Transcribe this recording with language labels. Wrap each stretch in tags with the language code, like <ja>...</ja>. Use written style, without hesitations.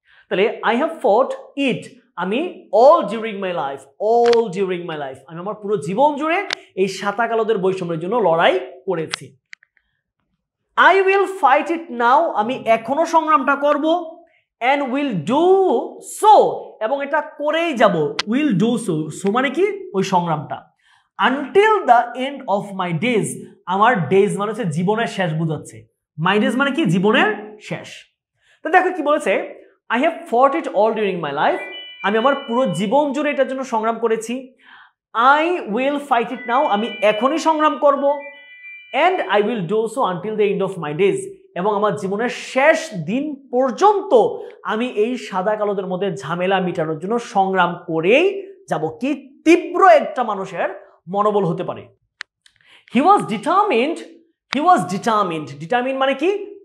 <bn>তাহলে</bn> <en>I have fought it,</en> <bn>আমি</bn> <en>all during my life,</en> <bn>all during my life, আমি আমার পুরো জীবন জুড়ে এই সাদা কালোদের বৈষম্যের জন্য লড়াই করেছি।</bn> <en>I will fight it now,</en> <bn>আমি এখনো সংগ্রামটা করব।</bn> <en>and will do so,</en> <bn>এবং এটা করেই যাব।</bn> <en>will do so,</en> <bn>so মানে কি? ওই সংগ্রামটা।</bn> <en>until the end of my days,</en> <bn>আমার days মানে হচ্ছে জীবনের শেষ বোঝাচ্ছে। my days মানে কি? জীবনের শেষ। তো দেখো কি বলেছে,</bn> <en>I have fought it all during my life,</en> <bn>আমি আমার পুরো জীবন জুড়ে এটার জন্য সংগ্রাম করেছি।</bn> <en>I will fight it now,</en> <bn>আমি এখনই সংগ্রাম করব।</bn> <en>and I will do so until the end of my days,</en> <bn>এবং আমার জীবনের শেষ দিন পর্যন্ত আমি এই সাদা কালোদের মধ্যে ঝামেলা মিটানোর জন্য সংগ্রাম করেই যাব। কি তীব্র একটা মানুষের মনোবল হতে পারে।</bn> <en>he was determined,</en> <bn>হি ওয়াজ ডিটারমিন্ড, ডিটারমিন্ড মানে কি?</bn>